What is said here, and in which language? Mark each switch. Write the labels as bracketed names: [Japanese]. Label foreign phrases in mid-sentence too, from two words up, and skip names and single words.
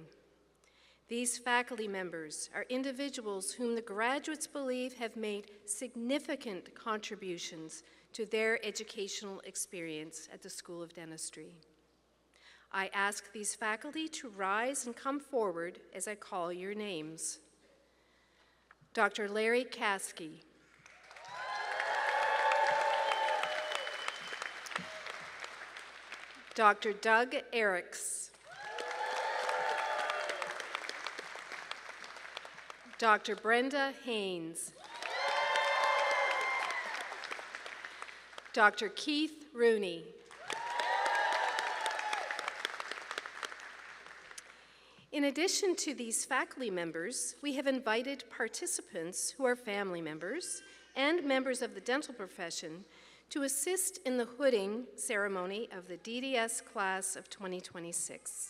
[English] These faculty members are individuals whom the graduates believe have made significant contributions to their educational experience at the School of Dentistry. I ask these faculty to rise and come forward as I call your names. Dr. Larry Caskey. Dr. Doug Eriks. Dr. Brenda Haynes. Dr. Keith Rooney. In addition to these faculty members, we have invited participants who are family members and members of the dental profession to assist in the hooding ceremony of the DDS class of 2026.